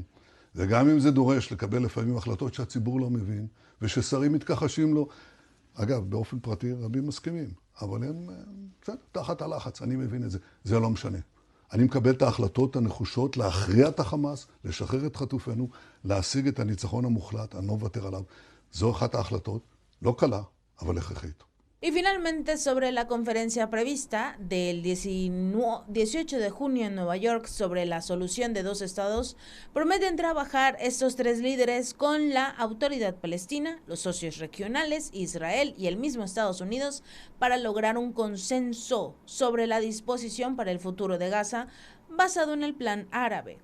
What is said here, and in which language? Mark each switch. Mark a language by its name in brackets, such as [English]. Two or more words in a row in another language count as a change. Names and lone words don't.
[Hebrew] וגם אם זה דורש לקבל לפעמים החלטות שהציבור לא מבין, וששרים מתכחשים לו, אגב, באופן פרטי רבים מסכימים, אבל הם תחת הלחץ, אני מבין את זה. זה לא משנה. אני מקבל את ההחלטות הנחושות להכריע את החמאס, לשחרר את חטופינו, להשיג את הניצחון המוחלט, אני לא מוותר עליו. זו אחת ההחלטות, לא קלה, אבל הכרחית. [Spanish] Y finalmente, sobre la conferencia prevista del 18 de junio en Nueva York sobre la solución de dos estados, prometen trabajar estos tres líderes con la autoridad palestina, los socios regionales, Israel y el mismo Estados Unidos, para lograr un consenso sobre la disposición para el futuro de Gaza basado en el plan árabe.